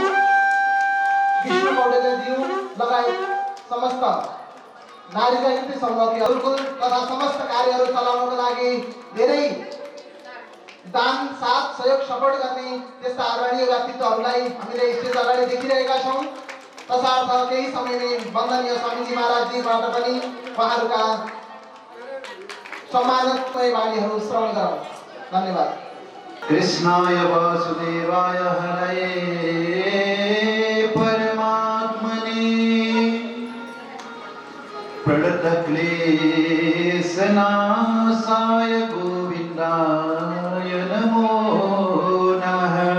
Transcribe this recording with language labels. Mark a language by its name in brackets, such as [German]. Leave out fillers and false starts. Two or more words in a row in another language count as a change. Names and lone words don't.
[Nepali] विष्णु पौडेलज्यू लगायत समस्त नारी जागृति संघकी गुरुकुल तथा समस्त कार्यहरू चलाउनको लागि धेरै दान साथ सहयोग सपोर्ट गर्ने त्यस्ता आदरणीय व्यक्तित्वहरूलाई हामीले स्टेज अगाडि देखिरहेका छौं। तसर्थ केही समयमै वन्दनीय स्वामीजी महाराजजीबाट पनि उहाँहरूका सम्मानमय वाणीहरू श्रवण गरौँ। धन्यवाद। [Sanskrit] कृष्णाय वासुदेवाय हरये परमात्मने प्रणतक्लेशनाशाय गोविन्दाय नमो नमः।